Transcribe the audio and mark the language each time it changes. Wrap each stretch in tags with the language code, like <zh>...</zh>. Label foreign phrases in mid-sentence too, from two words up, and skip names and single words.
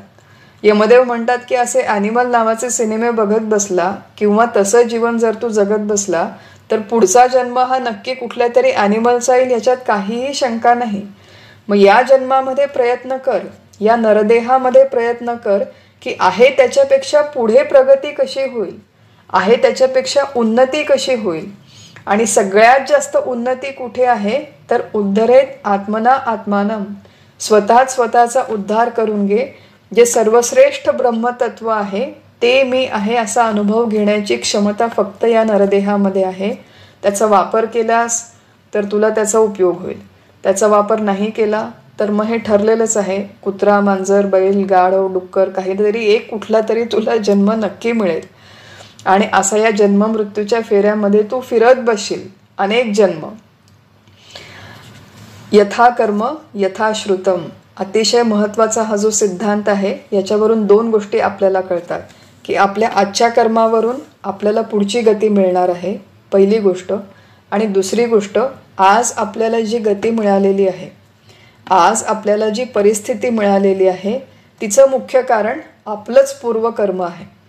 <mr>यमदेव म्हणतात की असे ॲनिमल नावाचे सिनेमे बघत बसला किंवा तसं जीवन जर तू जगत बसला तर पुढचा जन्म हा नक्की कुठल्या तरी ॲनिमलचा येईल, याच्यात काहीही शंका नाही. मग या जन्मामध्ये प्रयत्न कर, या नरदेहामध्ये प्रयत्न कर की आहे त्याच्यापेक्षा पुढे प्रगती कशी होईल, आहे त्याच्यापेक्षा उन्नती कशी होईल. आणि सगळ्यात जास्त उन्नती कुठे आहे तर</mr> <sa>उद्धरेत आत्मना आत्मानम,</sa> <mr>स्वतःच स्वतःचा उद्धार करून घे. जे सर्वश्रेष्ठ ब्रह्मतत्व आहे ते मी आहे असा अनुभव घेण्याची क्षमता फक्त या नरदेहामध्ये आहे. त्याचा वापर केलास तर तुला त्याचा उपयोग होईल. त्याचा वापर नाही केला तर मग हे ठरलेलंच आहे, कुत्रा, मांजर, बैल, गाढव, डुक्कर, काहीतरी एक कुठला तरी तुला जन्म नक्की मिळेल. आणि असा या जन्म मृत्यूच्या फेऱ्यामध्ये तू फिरत बसशील अनेक जन्म.</mr> <sa>यथा कर्म यथा श्रुतम,</sa> <mr>अतिशय महत्वाचा हा जो सिद्धांत आहे याच्यावरून दोन गोष्टी आपल्याला कळतात की आपल्या आजच्या कर्मावरून आपल्याला पुढची गती मिळणार आहे, पहिली गोष्ट. आणि दुसरी गोष्ट, आज आपल्याला जी गती मिळालेली आहे, आज आपल्याला जी परिस्थिती मिळालेली आहे तिचं मुख्य कारण आपलंच पूर्वकर्म आहे.</mr>